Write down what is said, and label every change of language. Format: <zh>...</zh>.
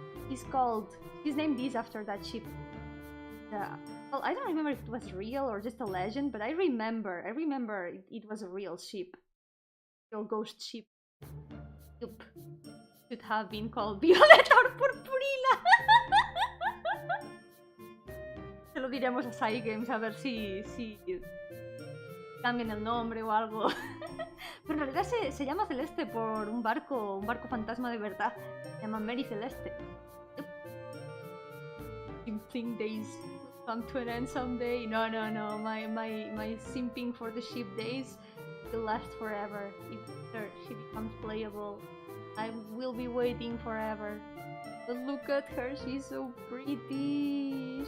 <en>She's named this after that ship. Well, I don't remember if it was real or just a legend, but I remember it was a real ship. Real ghost ship. Yup. Should have been called Violeta or Purpurina.</en> <es>Se lo diremos a Psy Games a ver si cambian el nombre o algo. Pero en realidad se llama Celeste por un barco fantasma de verdad. Se llama Mary Celeste. Yep.</es> <en>Simping days come to an end someday. No. My simping for the ship days will last forever. If she becomes playable, I will be waiting forever. But look at her, she's so pretty.</en>